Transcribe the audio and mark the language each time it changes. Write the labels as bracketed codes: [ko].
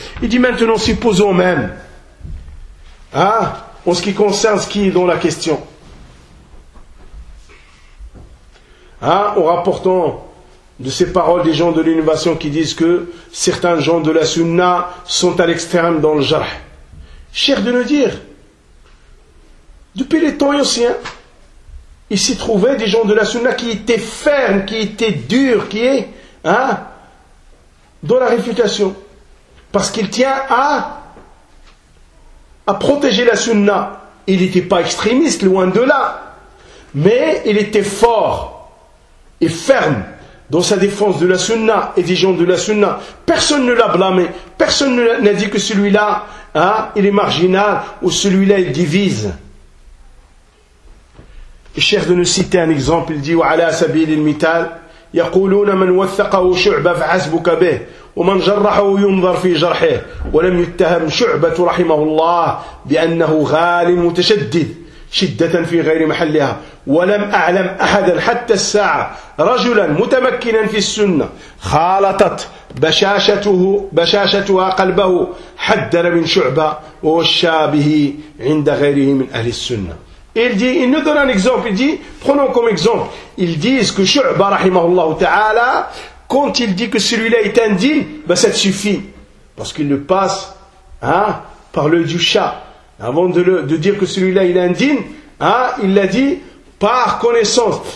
[fr] يجي من تنصي بوزو مام en ce qui concerne ce qui est dans la question. En rapportant de ces paroles des gens de l'innovation qui disent que certains gens de la Sunna sont à l'extrême dans le jarh. Cher de nous dire, depuis les temps anciens, il s'y trouvait des gens de la Sunna qui étaient fermes, qui étaient durs, qui est dans la réfutation. Parce qu'il tient à protéger la Sunna. Il n'était pas extrémiste, loin de là. Mais il était fort et ferme dans sa défense de la Sunna et des gens de la Sunna. Personne ne l'a blâmé. Personne n'a dit que celui-là, il est marginal ou celui-là, il divise. Et cher de nous citer un exemple, il dit [ar] وعلى سبيل المثال يقولون من وثقه شعبة فحسبك به ومن جرحه ينظر في جرحه ولم يتهم شعبة رحمه الله بأنه غال متشدد شدة في غير محلها ولم أعلم أحدا حتى الساعة رجلا متمكنا في السنة خالطت بشاشتها قلبه حذر من شعبة ووشى به عند غيره من أهل السنة. [fr] Et il dit, il nous donne un exemple, il dit, prenons comme exemple, ils disent que Shu'ba rahimahullah ta'ala, quand il dit que celui-là est indigne, ben ça te suffit. Parce qu'il le passe, hein, par l'œil du chat. Avant de dire que celui-là il est indigne, hein, il l'a dit par connaissance.